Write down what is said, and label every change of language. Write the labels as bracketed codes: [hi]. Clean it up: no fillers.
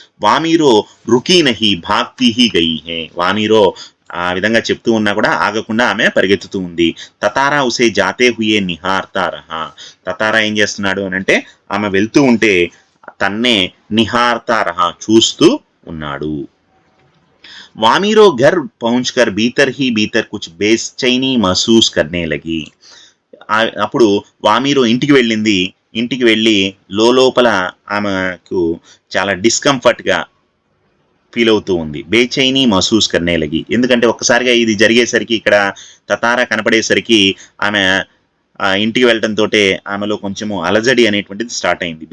[te] వామీరో [hi] rookie నహి భాగ్తీ he గయి హే, [te] వామీరో ఆ విధంగా చెప్తూ ఉన్నా కూడా ఆగకుండా ఆమె పరిగెత్తుతూ ఉంది. తతారా [hi] ఉసే జాతే హుయే నిహార్తా రహా, [te] తతారా ఏం చేస్తున్నాడు అని అంటే ఆమె వెళ్తూ ఉంటే తన్నే [hi] నిహార్తా రహా, [te] చూస్తూ ఉన్నాడు. [hi] वामीरो घर पहुंचकर भीतर ही भीतर कुछ बेचैनी महसूस करने लगी. [te] అప్పుడు వామీరో ఇంటికి వెళ్ళింది. ఇంటికి వెళ్ళి లోపల ఆమెకు చాలా డిస్కంఫర్ట్గా ఫీల్ అవుతూ ఉంది. [hi] బేచైనీ మహసూస్ కర్నే లగి, [te] ఎందుకంటే ఒక్కసారిగా ఇది జరిగేసరికి, ఇక్కడ తతారా కనపడేసరికి ఆమె ఇంటికి వెళ్ళడంతో ఆమెలో కొంచెము అలజడి అనేటువంటిది స్టార్ట్ అయింది.